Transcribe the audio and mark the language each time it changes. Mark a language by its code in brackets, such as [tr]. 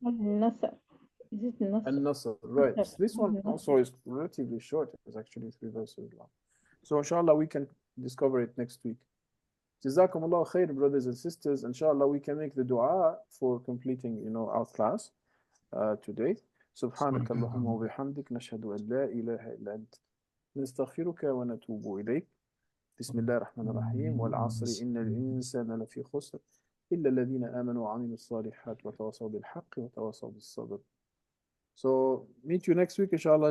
[en] Al-Nasr. Is it Nasr? Al-Nasr, right. This one also is relatively short. It's actually 3 verses long. So inshallah we can discover it next week. Jazakumullah khair, brothers and sisters. Inshallah we can make the dua for completing, our class today. [ar] سبحانك اللهم وبحمدك نشهد أن لا إله إلا أنت نستغفرك ونتوب إليك بسم الله الرحمن الرحيم والعصر إن الإنسان لفي خسر إلا الذين آمنوا وعملوا الصالحات وتواصوا بالحق وتواصوا بالصبر. [en] So meet you next week inshallah.